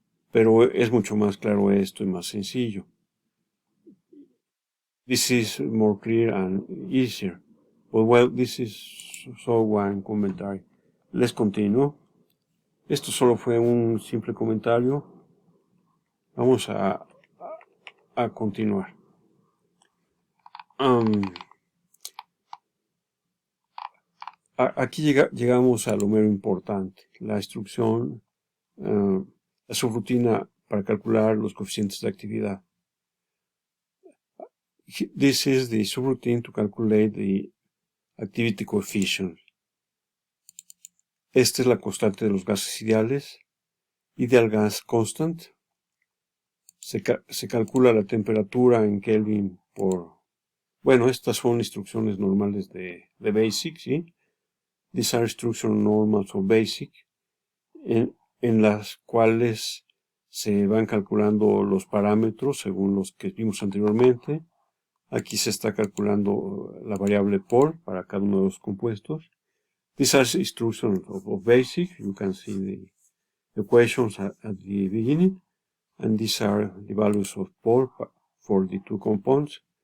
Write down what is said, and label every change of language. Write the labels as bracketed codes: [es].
[es] Pero es mucho más claro esto y más sencillo. [en] This is more clear and easier. But well, this is so one commentary. [es] Les continúo. Esto solo fue un simple comentario. Vamos a continuar. Aquí llegamos a lo mero importante. La instrucción, la subrutina para calcular los coeficientes de actividad. [en] This is the subroutine to calculate the activity coefficient. [es] Esta es la constante de los gases ideales. [en] Ideal gas constant. [es] Se calcula la temperatura en Kelvin por... Bueno, estas son instrucciones normales de BASIC, ¿sí? [en] These are instruction normals of BASIC, [es] en las cuales se van calculando los parámetros según los que vimos anteriormente. Aquí se está calculando la variable por para cada uno de los compuestos. [en] These are instructions of BASIC. You can see the equations at the beginning. And these are the values of por for the two compounds.